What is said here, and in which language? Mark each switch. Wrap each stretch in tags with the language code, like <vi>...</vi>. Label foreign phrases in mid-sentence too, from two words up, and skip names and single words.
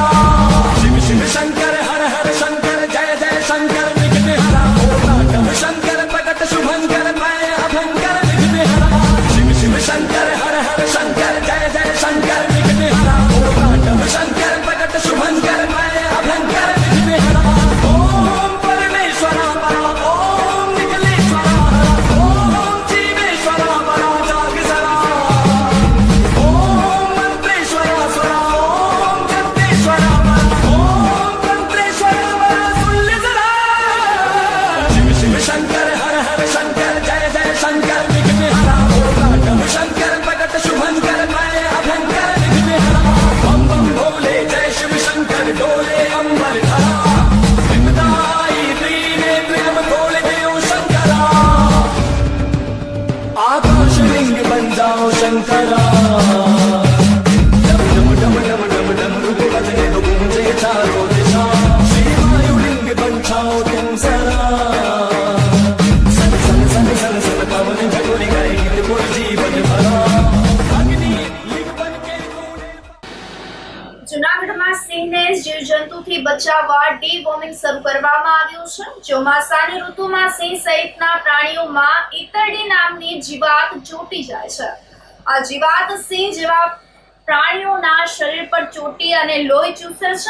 <hi>शिव शिव शंकर हर हर शंकर जय जय शंकर विघ्न हरा ओम शंकर प्रकट शुभंकर मैं अभंकर विघ्न हरा। शिव शिव शंकर हर हर शंकर जय जय शंकर विघ्न हरा ओम शंकर प्रकट शुभंकर मैं अभंकर विघ्न हरा। ओम परमेश्वरा परा ओम निखिलेश्वरा ओम जीवेश्वरा परा जागसरा ओम मंत्रेश्वरा स्वरा ओम जगदेश्वरा परा ओम तंत्रेश्वरा परा सुल्लसरा। शिव शिव शंकर हर हर शंकर जय जय शंकर विघ्न हरा ओम शंकर प्रकट शुभंकर मैं अभंकर विघ्न हरा। बम बम भोले जय शिव शंकर डोले अंबर धरा विपदाई त्रिनेत्र अब खोल देव शंकरा। आकाश लिंग बन जाओ शंकरा डम डम डम डम डम डम रूप बजने दो गूंजे चारों दिशा। श्री वायुलिंग बन जाओ तुम सरा सन सन सन सन सन पवन जगोरी गए गीत बोल जीवन भरा। अग्नि लिंग बन के कूड़े</hi> <gu>જૂનાગઢમાં સિંહને જીવજંતુથી બચાવવા ડી-વોર્મિંગ શરૂ કરવામાં આવ્યું છે. ચોમાસાની ઋતુમાં સિંહ સહિતના પ્રાણીઓમાં ઈતરડી નામની જીવાત ચોંટી જાય છે. આ જીવાત સિંહ જેવા પ્રાણીઓના શરીર પર ચોંટી અને લોહી ચૂસે છે.</gu>